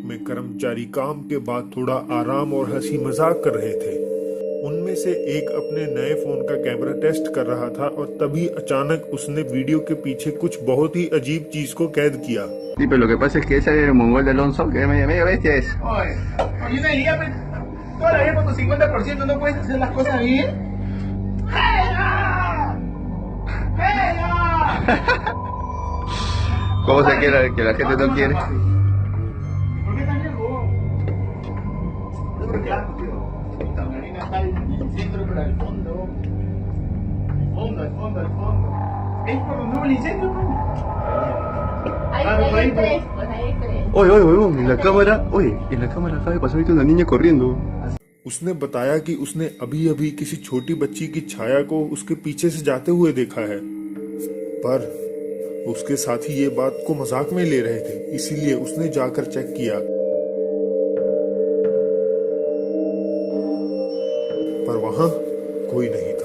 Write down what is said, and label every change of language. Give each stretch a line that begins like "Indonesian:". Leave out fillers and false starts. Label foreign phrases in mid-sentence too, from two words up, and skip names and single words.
Hindi: में कर्मचारी काम के बाद थोड़ा आराम और हंसी मजाक कर रहे थे। उनमें से एक अपने नए फोन का कैमरा टेस्ट कर रहा था और तभी अचानक उसने वीडियो के पीछे कुछ बहुत ही अजीब चीज को कैद किया।
Spanish: Sí, pero lo que pasa es que ese mongol de Alonso, que es medio bestia es. Oye, yo te diría, pues, toda la vida por tu 50% no puedes hacer las cosas bien. ¡Pega! ¡Pega! ¿Cómo se quiere que la gente no quiere? ¿Por qué tan lejos? No, porque esta marina está en el centro, pero al fondo. Al fondo. ¿Es por donde hubo el incendio, no? Hay tres, pues hay tres. Oye, en la cámara acaba de pasar ahorita una niña corriendo.
Hindi: उसने बताया कि उसने अभी अभी किसी छोटी बच्ची की छाया को उसके पीछे से जाते हुए देखा है, पर उसके साथी ये बात को मजाक में ले रहे थे, इसीलिए उसने जाकर चेक किया, पर वहां कोई नहीं था।